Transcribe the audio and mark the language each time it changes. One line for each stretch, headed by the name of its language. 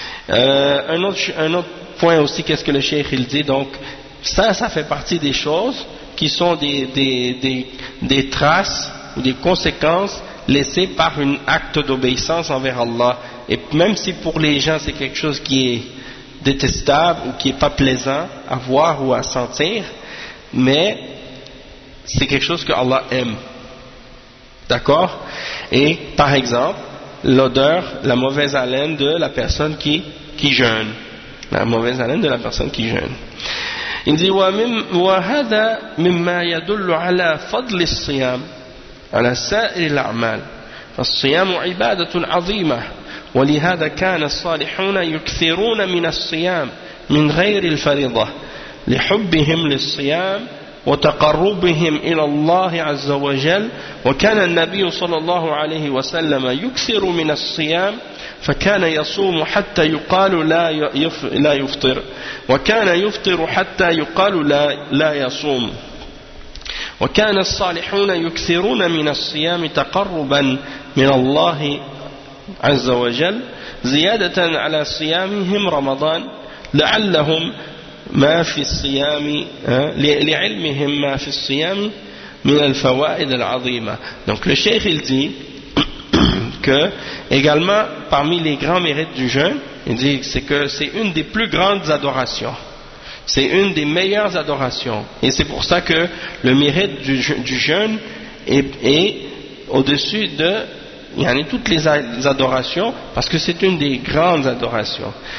French: Un autre point aussi, qu'est-ce que le cheikh il dit, donc ça fait partie des choses qui sont des traces ou des conséquences laissées par un acte d'obéissance envers Allah, et même si pour les gens c'est quelque chose qui est détestable ou qui est pas plaisant à voir ou à sentir, mais c'est quelque chose que Allah aime, d'accord. Et par exemple l'odeur, la mauvaise haleine de la personne qui jeûne, la mauvaise haleine de la personne qui jeûne. Il dit
Arabic: وهذا مما يدل على فضل الصيام على سائر الأعمال فالصيام عبادة عظيمة ولهذا كان الصالحون يكثرون من الصيام من غير الفريضة لحبهم للصيام وتقربهم إلى الله عز وجل وكان النبي صلى الله عليه وسلم يكثر من الصيام فكان يصوم حتى يقال لا يفطر وكان يفطر حتى يقال لا يصوم وكان الصالحون يكثرون من الصيام تقربا من الله عز وجل زيادة على صيامهم رمضان لعلهم ما في الصيام لعلمهم ما في الصيام من الفوائد العظيمة.
French: Donc le cheikh il dit que également parmi les grands mérites du jeûne, il dit que c'est une des plus grandes adorations, c'est une des meilleures adorations, et c'est pour ça que le mérite du jeûne est au-dessus de toutes les adorations, parce que c'est une des grandes adorations.